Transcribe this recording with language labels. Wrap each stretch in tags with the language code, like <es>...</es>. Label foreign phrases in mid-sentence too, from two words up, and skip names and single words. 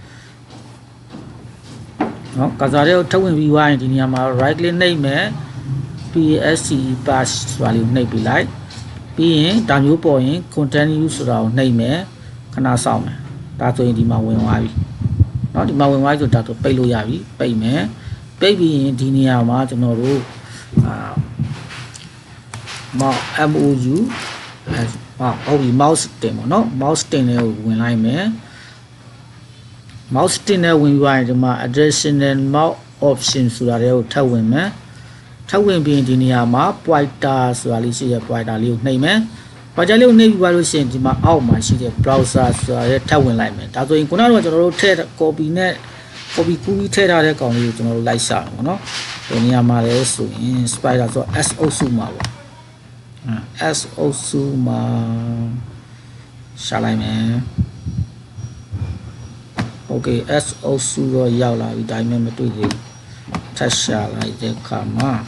<my>နော် cursor ထဲကိုထပ်ဝင်ပြီးွားရင်ဒီနေရာမှာ</my> <en>right click</en> <my>နှိပ်မယ် PSCE pass ဆိုတာလေးကိုနှိပ်ပြီးလိုက်ပြီးရင်ဒါမျိုးပေါ်ရင် continue ဆိုတာကိုနှိပ်မယ်ခဏစောင့်မယ်ဒါဆိုရင်ဒီမှာဝင်သွားပြီနော်ဒီမှာဝင်သွားပြီဆိုတော့ဒါဆိုပိတ်လို့ရပြီပိတ်မယ်ပိတ်ပြီးရင်ဒီနေရာမှာကျွန်တော်တို့ MOU ဟုတ်ပြီ mouse တင်ပေါ့နော် mouse တင်လေးကိုဝင်လိုက်မယ် mouse တင်တဲ့ဝင်ပြီးရင်ဒီမှာ</my> <en>additional mouse option</en> <my>ဆိုတာတွေကိုထပ်ဝင်မယ်ထပ်ဝင်ပြီးဒီနေရာမှာ pointer ဆိုတာလေးရှိတဲ့ pointer လေးကိုနှိပ်မယ် pointer လေးကိုနှိပ်ပြီးပါလို့ရှိရင်ဒီမှာအောက်မှာရှိတဲ့ browser ဆိုတာလေးထပ်ဝင်လိုက်မယ်ဒါဆိုရင်ခုနကတော့ကျွန်တော်တို့ထည့် copy နဲ့ copy ကူးပြီးထည့်ထားတဲ့ကောင်လေးကိုကျွန်တော်တို့လိုက်ရှာမှာပေါ့နော်ဒီနေရာမှာလဲဆိုရင် spider ဆို s အုပ်စုမှာပေါ့s အုပ်စုမှာရှာလိုက်မယ် okay s အုပ်စုတော့ရောက်လာပြီဒါပေမဲ့မတွေ့သေးဘူးထပ်ရှာလိုက်တဲ့အခါမှာ</my>